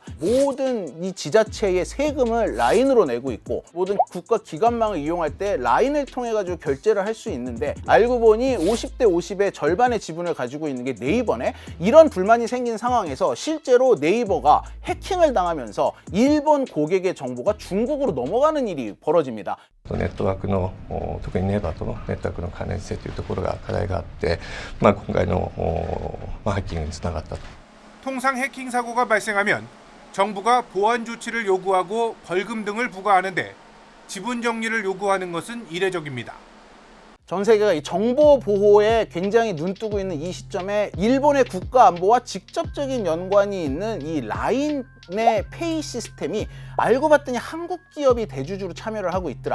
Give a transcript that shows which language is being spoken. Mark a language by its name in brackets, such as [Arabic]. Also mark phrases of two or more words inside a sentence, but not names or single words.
[Korean] 모든 이 지자체의 세금을 라인으로 내고 있고 모든 국가 기관망을 이용할 때 라인을 통해 가지고 결제를 할 수 있는데 알고 보니 50대 50의 절반의 지분을 가지고 있는 게 네이버네. 이런 불만이 생긴 상황에서 실제로 네이버가 해킹을 당하면서 일본 고객의 정보가 중국으로 넘어가는 일이 벌어집니다. [Japanese] ネットワークの特にネイバーとのネットワークの関連性というところが課題があって、今回のハッキングにつながったと。 [Korean] 통상 해킹 사고가 발생하면 정부가 보안 조치를 요구하고 벌금 등을 부과하는데 지분 정리를 요구하는 것은 이례적입니다. 전 세계가 이 정보 보호에 굉장히 눈뜨고 있는 이 시점에 일본의 국가 안보와 직접적인 연관이 있는 이 라인 일본의 페이 시스템이 알고 봤더니 한국 기업이 대주주로 참여를 하고 있더라.